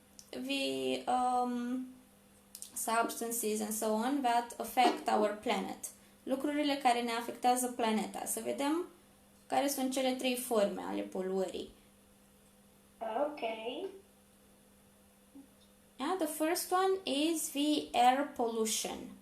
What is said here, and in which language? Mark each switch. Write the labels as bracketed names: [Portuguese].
[English] The substances and so on that affect our planet. [Romanian] Lucrurile care ne afectează planeta. Să vedem care sunt cele trei forme ale poluării. [English] Okay. Yeah, the first one is the air pollution.